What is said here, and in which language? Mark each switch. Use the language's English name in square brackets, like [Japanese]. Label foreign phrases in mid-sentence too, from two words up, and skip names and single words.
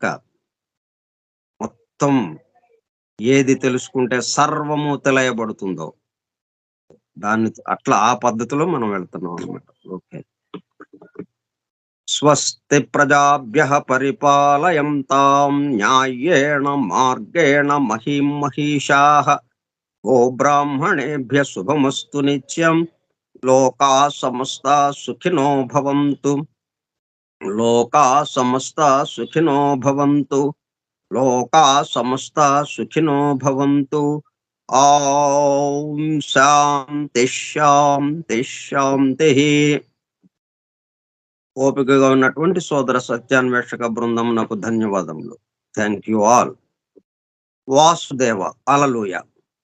[Telugu] మొత్తం ఏది తెలుసుకుంటే సర్వము తెలియబడుతుందో, దాన్ని అట్లా ఆ పద్ధతిలో మనం వెళ్తున్నాం అన్నమాట. [Sanskrit] ఓకే. స్వస్తి ప్రజాభ్యః పరిపాలయంతాం న్యాయేణ మార్గేణ మహీం మహిషాః ఓ బ్రాహ్మణేభ్యః శుభమస్తు నిత్యం లోకా సమస్తా సుఖినో భవంతు లోకా సమస్తా సుఖినో భవంతు లోకా సమస్తా సుఖినో భవంతు ఓం శాంతి శాంతి శాంతి. [Telugu] ఓపికగా ఉన్నటువంటి సోదర సత్యాన్వేషక బృందం నాకు ధన్యవాదములు. [English] thank you all. వాసుదేవ. హల్లెలూయా.